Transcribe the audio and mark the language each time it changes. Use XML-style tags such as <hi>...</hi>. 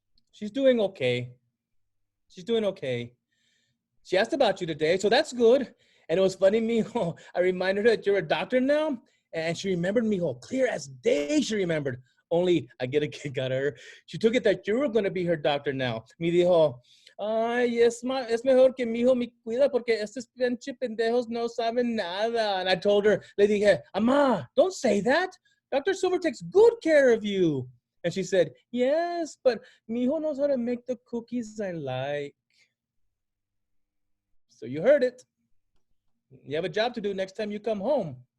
<en>She's doing okay. She's doing okay. She asked about you today, so that's good. And it was funny, Mijo, I reminded her that you're a doctor now, and she remembered, Mijo, clear as day she remembered. Only I get a kick out of her. She took it that you were going to be her doctor now.</en> <es>Me dijo, ay, es mejor que mi hijo me cuida porque estos pinche pendejos no saben nada.</es> <en>And I told her,</en> <es>le dije, Ama,</es> <en>don't say that. Dr. Silver takes good care of you. And she said, yes, but</en> <es>mi hijo</es> <en>knows how to make the cookies I like. So you heard it. You have a job to do next time you come home.</en>